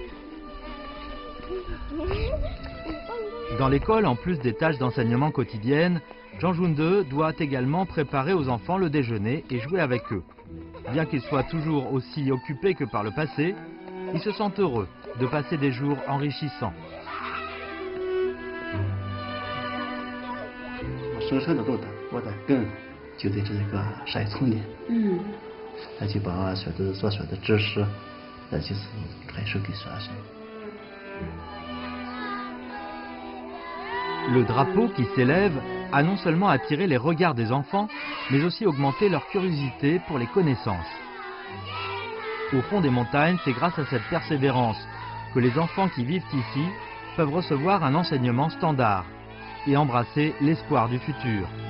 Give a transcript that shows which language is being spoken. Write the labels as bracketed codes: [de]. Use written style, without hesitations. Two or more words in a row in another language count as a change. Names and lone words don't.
[fr] Dans l'école, en plus des tâches d'enseignement quotidiennes, Janjun 2 doit également préparer aux enfants le déjeuner et jouer avec eux. Bien qu'ils soient toujours aussi occupés que par le passé, ils se sentent heureux de passer des jours enrichissants. [zh] 生生的路的，我的根就在这个山丛里。那就把我所学的知识，就是传授给学生。 [fr] Le drapeau qui s'élève a non seulement attiré les regards des enfants, mais aussi augmenté leur curiosité pour les connaissances. Au fond des montagnes, c'est grâce à cette persévérance que les enfants qui vivent ici peuvent recevoir un enseignement standard et embrasser l'espoir du futur.